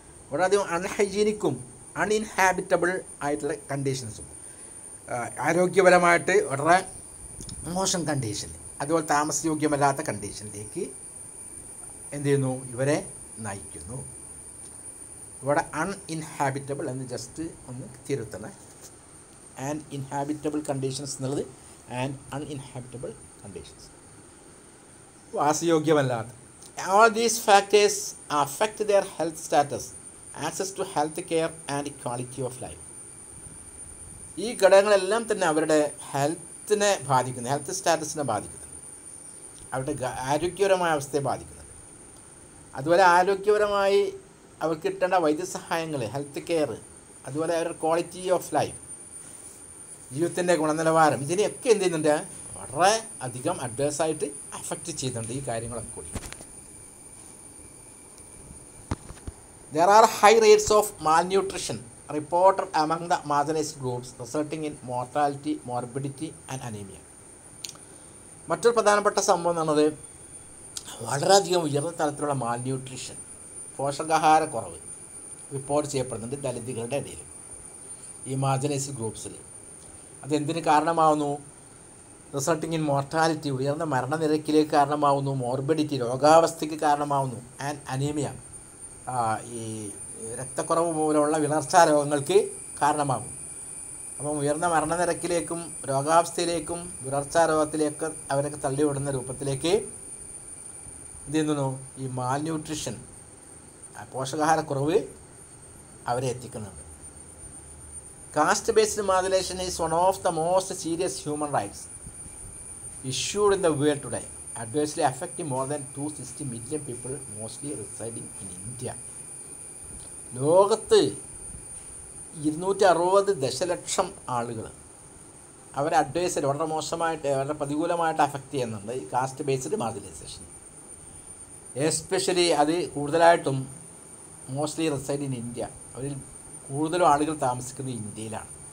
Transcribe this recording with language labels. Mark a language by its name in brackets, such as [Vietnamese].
[Malayalam] വളരെയധികം അൺഹൈജീനിക്കും അൺഇൻഹാബിറ്റബിൾ ആയിട്ടുള്ള കണ്ടീഷൻസും, ആരോഗ്യപരമായിട്ട് വളരെ മോശം കണ്ടീഷൻ, അതുപോലെ താമസയോഗ്യമല്ലാത്ത കണ്ടീഷനിലേക്ക് എന്ത് ചെയ്യുന്നു? ഇവരെ നയിക്കുന്നു. ഇവിടെ അൺഇൻഹാബിറ്റബിൾ എന്ന് ജസ്റ്റ് ഒന്ന് തിരുത്തണം. ആൻഡ് ഇൻഹാബിറ്റബിൾ കണ്ടീഷൻസ് എന്നുള്ളത് and അൺഇൻഹാബിറ്റബിൾ conditions, വാസയോഗ്യമല്ലാത്ത. [English] All these factors affect their health status, access to health care and quality of life. [Malayalam] ഈ ഘടകങ്ങളെല്ലാം തന്നെ അവരുടെ ഹെൽത്തിനെ ബാധിക്കുന്നു, ഹെൽത്ത് സ്റ്റാറ്റസിനെ ബാധിക്കുന്നു, അവരുടെ ആരോഗ്യപരമായ അവസ്ഥയെ ബാധിക്കുന്നുണ്ട്. അതുപോലെ ആരോഗ്യപരമായി അവർക്ക് കിട്ടേണ്ട വൈദ്യസഹായങ്ങൾ, ഹെൽത്ത് കെയർ, അതുപോലെ അവരുടെ ക്വാളിറ്റി ഓഫ് ലൈഫ്, ജീവിതത്തിൻ്റെ ഗുണനിലവാരം, ഇതിനെയൊക്കെ എന്ത് ചെയ്യുന്നുണ്ട്? വളരെ അധികം അഡ്വേഴ്സായിട്ട് അഫക്റ്റ് ചെയ്യുന്നുണ്ട് ഈ കാര്യങ്ങളൊക്കെ കൂടി. [English] There are high rates of malnutrition reported among the marginalized groups, resulting in mortality, morbidity and anemia. [Malayalam] മറ്റൊരു പ്രധാനപ്പെട്ട സംഭവം എന്ന് പറയുന്നത് വളരെയധികം ഉയർന്ന തലത്തിലുള്ള മാൽന്യൂട്രീഷൻ, പോഷകാഹാരക്കുറവ് റിപ്പോർട്ട് ചെയ്യപ്പെടുന്നുണ്ട് ദളിതുകളുടെ ഇടയിൽ, ഈ മാർജിനൈസ്ഡ് ഗ്രൂപ്പ്സിൽ. അതെന്തിന് കാരണമാകുന്നു? [English] resulting in mortality, [Malayalam] ഉയർന്ന മരണനിരക്കിലേക്ക് കാരണമാവുന്നു, മോർബിഡിറ്റി, രോഗാവസ്ഥയ്ക്ക് കാരണമാവുന്നു, ആൻഡ് അനീമിയ, ഈ രക്തക്കുറവ് മൂലമുള്ള വിളർച്ചാ രോഗങ്ങൾക്ക് കാരണമാകും. അപ്പം ഉയർന്ന മരണനിരക്കിലേക്കും രോഗാവസ്ഥയിലേക്കും വിളർച്ചാ രോഗത്തിലേക്ക് അവരൊക്കെ തള്ളിവിടുന്ന രൂപത്തിലേക്ക് എന്ത് ചെയ്യുന്നു, ഈ മാൽന്യൂട്രിഷൻ, പോഷകാഹാരക്കുറവ് അവരെ എത്തിക്കുന്നുണ്ട്. [English] Caste based modulation is one of the most serious human rights issued in the world today, adversely affecting more than 260 million people, mostly residing in India. [Malayalam] ലോകത്ത് 260 ദശലക്ഷം ആളുകൾ അവരെ അഡ്വൈസറി വളരെ മോശമായിട്ട് വളരെ പ്രതികൂലമായിട്ട് അഫക്റ്റ് ചെയ്യുന്നുണ്ട് ഈ കാസ്റ്റ് ബേസ്ഡ് മാർജിനൈസേഷൻ. എസ്പെഷ്യലി അത് കൂടുതലായിട്ടും [English] mostly reside in India, [Malayalam] അവരിൽ കൂടുതലും ആളുകൾ താമസിക്കുന്നത് ഇന്ത്യയിലാണ്.